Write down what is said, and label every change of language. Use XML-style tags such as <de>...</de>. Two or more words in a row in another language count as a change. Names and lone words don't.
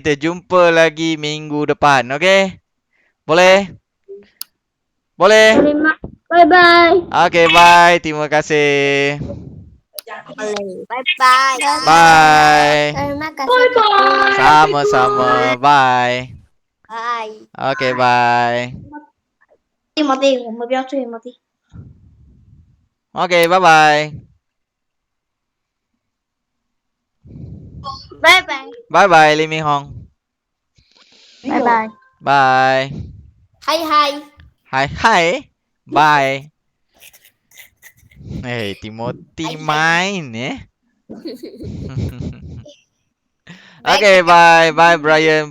<ms>Kita jumpa lagi minggu depan. Okey? Boleh? Boleh?</ms> <en>Bye-bye. Okey, bye.</en> <ms>Terima kasih.</ms> <en>Bye-bye. Bye.</en> <ms>Terima kasih. Sama-sama.</ms> <en>Bye. Bye. Okey, bye.</en> <zh>Timothy，我们不要追 Timothy。</zh> <en>Okey, bye-bye. Bye bye. Bye bye Lee Minh Hong. Bye bye. Bye.</en> <ms>Hai hai. Hai hai.</ms> <en>Bye. Timothy main Okay, bye. Bye Brian.</en>